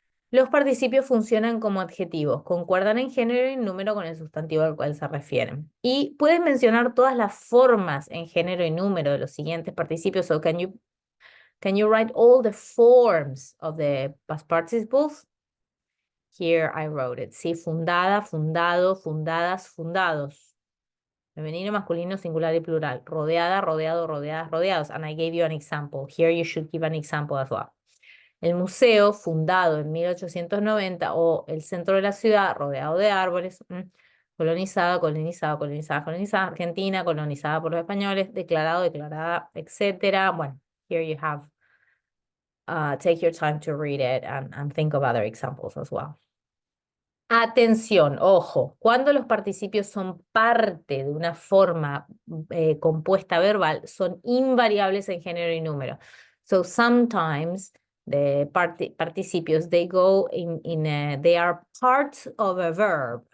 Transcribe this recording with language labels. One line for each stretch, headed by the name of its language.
Spanish: Los participios funcionan como adjetivos, concuerdan en género y en número con el sustantivo al cual se refieren. Y pueden mencionar todas las formas en género y número de los siguientes participios.
English: So can you write all the forms of the past participles? Here I wrote it.
Spanish: Sí, fundada, fundado, fundadas, fundados. Femenino, masculino, singular y plural. Rodeada, rodeado, rodeadas, rodeados.
English: And I gave you an example. Here you should give an example as well.
Spanish: El museo, fundado en 1890, o el centro de la ciudad, rodeado de árboles, colonizada, colonizada, colonizada, colonizada, Argentina, colonizada por los españoles, declarado, declarada, etc.
English: Bueno, here you have, take your time to read it and think of other examples as well.
Spanish: Atención, ojo, cuando los participios son parte de una forma compuesta verbal, son invariables en género y número.
English: So sometimes the participios, they go they are part of a verb.